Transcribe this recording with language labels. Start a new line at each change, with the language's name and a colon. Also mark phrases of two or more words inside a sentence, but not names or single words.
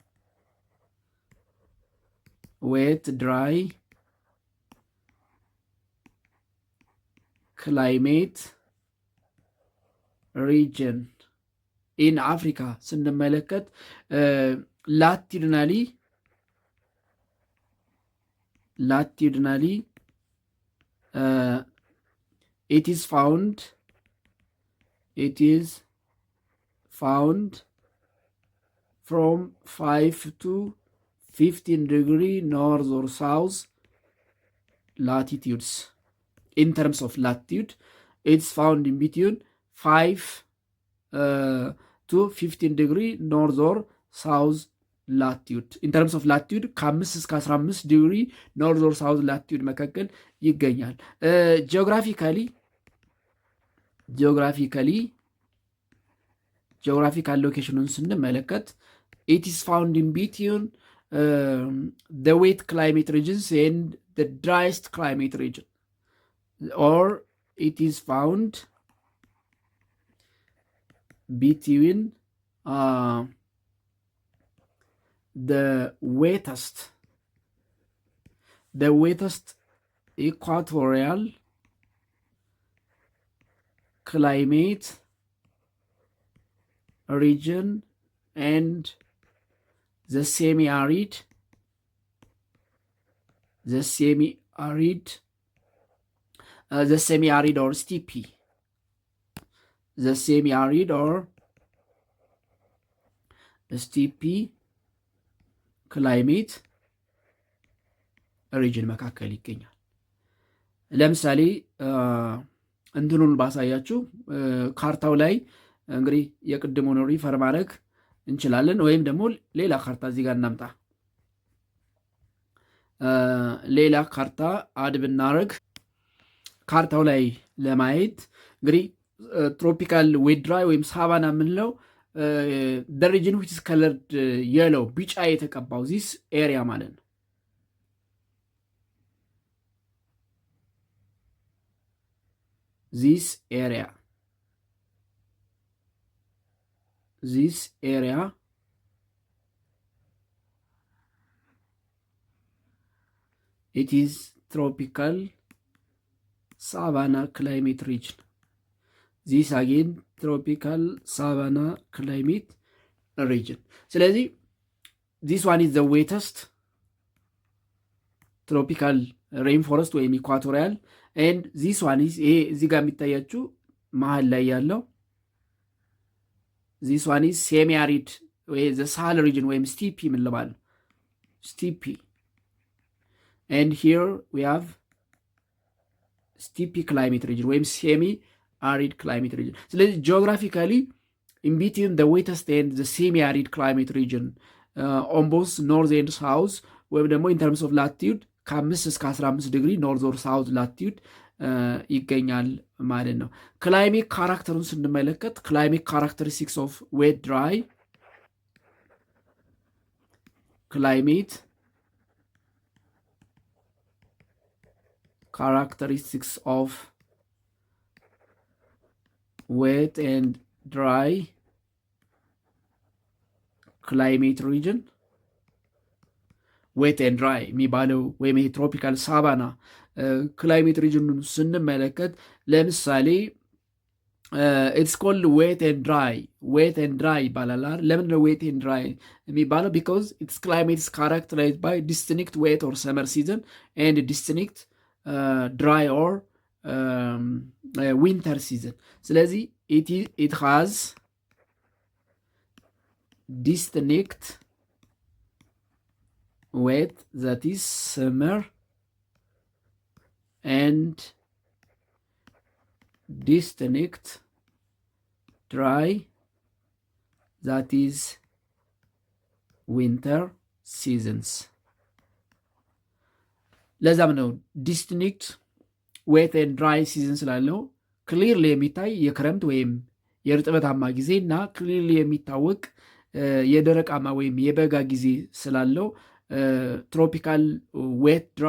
English: wet dry climate region in Africa ስንመለከት ላቲድናሊ it is found from 5 to 15 degree north or south latitudes. In terms of latitude, it's found in between 5 to 15 degree north or south latitude in terms of latitude
Amharic: ከ5 እስከ 15 ዲግሪ
English: north or south latitude
Amharic: መካከል ይገኛል። ጂኦግራፊካል ሎኬሽኑን ስንመለከት
English: it is found in between the wet climate regions and the driest climate region or it is found ቢትዊን the wettest equatorial climate region and the semi-arid or steppe. The semi-arid or steppe climate region
Amharic: መካከል ይገኛል። ለምሳሌ እንትኑን ባሳያችሁ ካርታው ላይ እንግዲህ የቅድሙን ሪፈር ማድረግ እንችላለን፣ ወይም ደግሞ ሌላ ካርታ እዚህ ጋር እናምጣ። ሌላ ካርታ አድ ብናደርግ ካርታው ላይ ለማየት እንግዲህ
English: tropical wet dry
Amharic: ወይም ሳቫና የምንለው
English: the region which is colored yellow
Amharic: ቢጫ የተቀባው
English: this area
Amharic: ማለት ነው።
English: this area it is tropical savanna climate region. this again tropical savanna climate region. ስለዚህ this one is the wettest tropical rainforest
Amharic: ወይም ኢኳቶሪያል
English: and this one is
Amharic: ይሄ እዚህ ጋር የሚታያችሁ መሀል ላይ ያለው
English: this one is semi arid ወይ the Sahel region
Amharic: ወይም ስቲፒ ምን ለማለት ስቲፒ
English: and here we have steppe climate region ወይም semi arid climate region. ስለዚህ geographically in between the wettest and the semi-arid climate region on both north and south
Amharic: ወይም ደግሞ
English: in terms of latitude
Amharic: ከ5 እስከ 15 ዲግሪ
English: north or south latitude
Amharic: ይገኛል ማለት ነው። ክላይሜት ካራክተሩን ስንመለከት
English: climate characteristics of wet dry climate characteristics of wet and dry climate region. wet and dry
Amharic: የሚባለው ወይም ይሄ
English: tropical savanna climate
Amharic: ሪጅኑን ስንመለከት ለምሳሌ
English: it's called wet and dry
Amharic: ይባላል። ለምን ነው
English: wet and dry
Amharic: የሚባለው?
English: because its climate is characterized by distinct wet or summer season and distinct dry or winter season። ስለዚህ it has distinct wet, that is summer, and distinct dry, that is winter seasons.
Amharic: ለዛም ነው
English: distinct wet and dry season
Amharic: ስላለው ክሊርሊ የሚታይ የክረምት ወይም የእርጥበታማ ጊዜ እና ክሊርሊ የሚታወቅ የደረቃማ ወይም የበጋ ጊዜ ስላለው
English: tropical wet